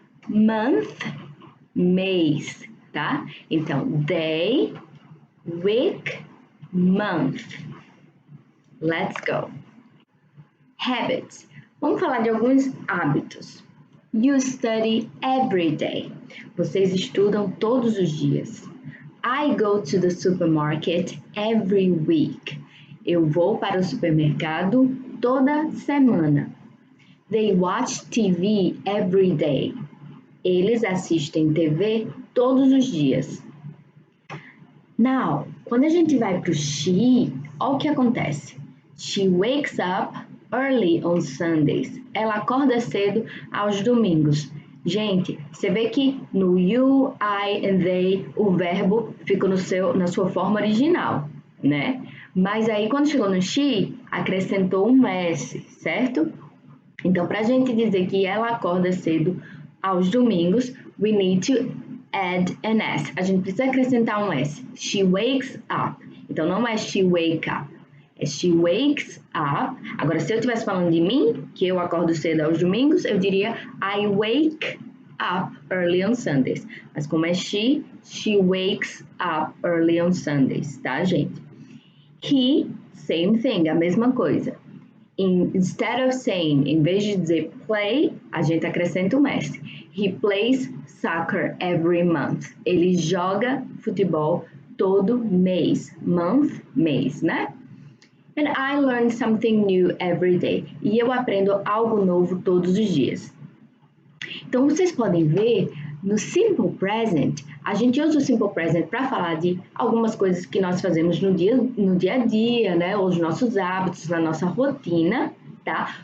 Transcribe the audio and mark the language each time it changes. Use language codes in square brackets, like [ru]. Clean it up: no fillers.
[en] Month, [pt] mês, tá? Então, [en] day, week, month. Let's go. Habits. [pt] Vamos falar de alguns hábitos. [en] You study every day. [pt] Vocês estudam todos os dias. [en] I go to the supermarket every week. [pt] Eu vou para o supermercado toda semana. [en] They watch TV every day. [pt] Eles assistem TV todos os dias. Now, quando a gente vai para o she, olha o que acontece. [en] She wakes up early on Sundays. [pt] Ela acorda cedo aos domingos. Gente, você vê que no [en] you, I and they, [pt] o verbo fica na sua forma original, né? Mas aí, quando chegou no she, acrescentou um S, certo? Então, para a gente dizer que ela acorda cedo aos domingos, [en] we need to add an S. [pt] A gente precisa acrescentar um S. [en] She wakes up. [pt] Então, não é [en] she wake up. [pt] É [en] she wakes up. [pt] Agora, se eu estivesse falando de mim, que eu acordo cedo aos domingos, eu diria [en] I wake up early on Sundays. [pt] Mas como é [en] she wakes up early on Sundays, [pt] tá, gente? [en] He, same thing, [pt] a mesma coisa. [en] Instead of saying, [pt] em vez de dizer play, a gente acrescenta um S. [en] He plays soccer every month. [pt] Ele joga futebol todo mês. Month, mês, né? [en] And I learn something new every day. [pt] E eu aprendo algo novo todos os dias. Então, vocês podem ver, no Simple Present, a gente usa o Simple Present para falar de algumas coisas que nós fazemos no dia a dia, né? Os nossos hábitos, na nossa rotina, tá?